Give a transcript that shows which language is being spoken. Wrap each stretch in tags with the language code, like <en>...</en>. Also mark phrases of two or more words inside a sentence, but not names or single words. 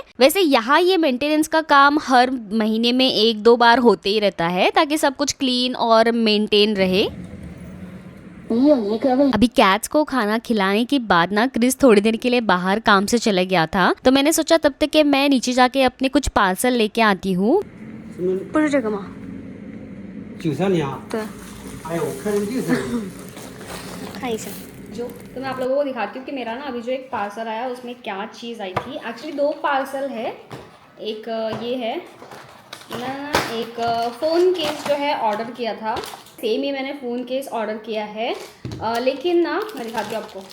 <hi>वैसे यहाँ ये मेंटेनेंस का काम हर महीने में 1-2 बार होते ही रहता है ताकि सब कुछ क्लीन और मेंटेन रहे। अभी कैट्स को खाना खिलाने के बाद ना क्रिस थोड़ी देर के लिए बाहर काम से चले गया था। तो मैंने सोचा तब तक कि मैं नीचे जाके अपने कुछ पार्सल लेके आती हूँ।</hi> <zh>不是这个吗？ 93年啊，对，哎呦，我看着就是，看一下。</zh> <hi>जो तो मैं आप लोगों को दिखाती हूँ कि मेरा ना अभी जो एक पार्सल आया उसमें क्या चीज़ आई थी। एक्चुअली 2 पार्सल है। एक ये है ना, एक</hi> <en>phone case</en> <hi>जो है ऑर्डर किया था। सेम ही मैंने</hi> <en>phone case</en> <hi>ऑर्डर किया है, लेकिन ना मैं दिखाती हूँ आपको।</hi>